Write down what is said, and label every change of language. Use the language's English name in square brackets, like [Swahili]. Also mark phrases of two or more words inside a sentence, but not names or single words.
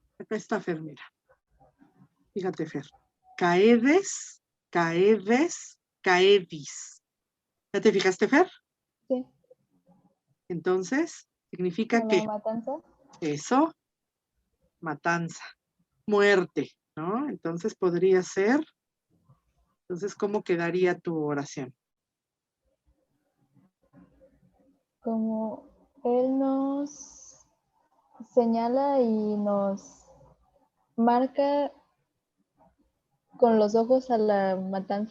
[Spanish] Esta Fer, mira. Fíjate, Fer. [Latin] Caedes, caedes, caedis. [Spanish] ¿Ya te fijaste, Fer? Sí. Entonces, significa ¿A que la matanza? eso, matanza, muerte, ¿no? Entonces podría ser. Entonces, ¿cómo quedaría tu oración? Como Él nos señala y nos marca con los ojos a la matanza.